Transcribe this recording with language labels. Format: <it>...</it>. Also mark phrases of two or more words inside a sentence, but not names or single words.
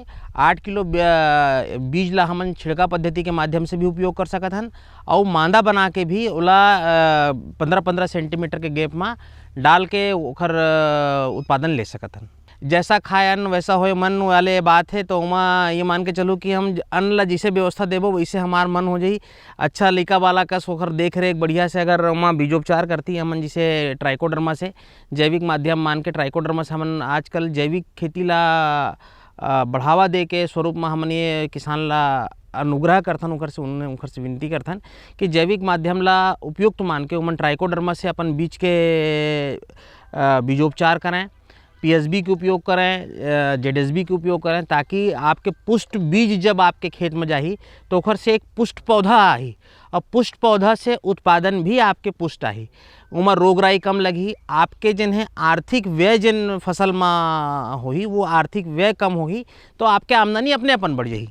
<hne>8 किलो बीज ला हमन छिड़का पद्धति के माध्यम से भी उपयोग कर सकत हन और मांदा बना के भी ओला 15-15 सेंटीमीटर के गैप में डाल के ओखर उत्पादन ले सकत हन। जैसा खाए अन्न वैसा होए मन वाले बात है, तो वहाँ ये मान के चलो कि हम अन्न ला जिसे व्यवस्था देबो वैसे हमार मन हो जाई। अच्छा लइका वाला का सोखर देख रेख बढ़िया से अगर वहाँ बीजोपचार करती हमन, जिसे ट्राइकोडर्मा से जैविक माध्यम मान के ट्राइकोडर्मा से हमन आजकल जैविक खेती ला बढ़ावा दे के स्वरूप में हमन ये किसान ला अनुग्रह करथन, ओखर से विनती करथन कि जैविक माध्यम ला उपयुक्त मान के उमन ट्राइकोडर्मा से अपन बीज के बीजोपचार करें, पीएसबी के उपयोग करें, जेडएसबी के उपयोग करें, ताकि आपके पुष्ट बीज जब आपके खेत में जाही तो ओखर से एक पुष्ट पौधा आही और पुष्ट पौधा से उत्पादन भी आपके पुष्ट आही, उमा रोग राई कम लगी। आपके जिन है आर्थिक व्यय जिन फसल में होही वो आर्थिक व्यय कम होगी, तो आपके आमदनी अपने अपन बढ़ जाही।</hne>